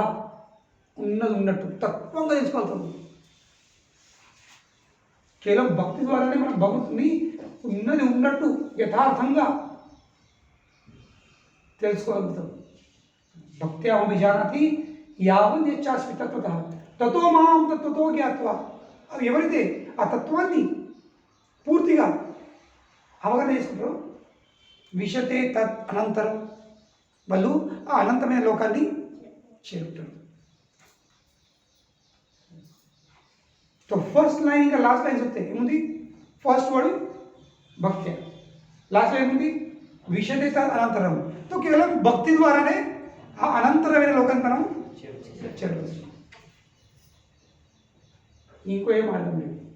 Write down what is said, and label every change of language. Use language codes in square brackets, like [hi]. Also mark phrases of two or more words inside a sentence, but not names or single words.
[te] ఉన్నది ఉన్నట్టు తత్వంగా తెలుసుకోగలుగుతాం. కేవలం భక్తి ద్వారానే మనం భగవంతుని ఉన్నది ఉన్నట్టు యథార్థంగా తెలుసుకోగలుగుతాం. [sa] భక్త్యా అభిజానాతి యావన్యస్మి తత్వతః తతో మాం తత్వతో జ్ఞాత్వా. [te] అవి ఎవరైతే ఆ తత్వాన్ని పూర్తిగా అవగాహన చేసుకుంటారో [sa] విశతే తత్ అనంతరం [te] వాళ్ళు ఆ అనంతమైన లోకాన్ని చేరుకుంటారు. तो [en] first line [te] ఇంకా [en] last lines [te] వస్తాయి. ఏముంది? [en] first word [te] భక్తి, [en] last line [te] ఏముంది? [sa] విషతే తత్ అనంతరం. [te] तो కేవలం భక్తి ద్వారానే ఆ అనంతరమైన లోకాన్ని మనం చేరవచ్చు. ఇంకో ఏ మార్గం లేదు.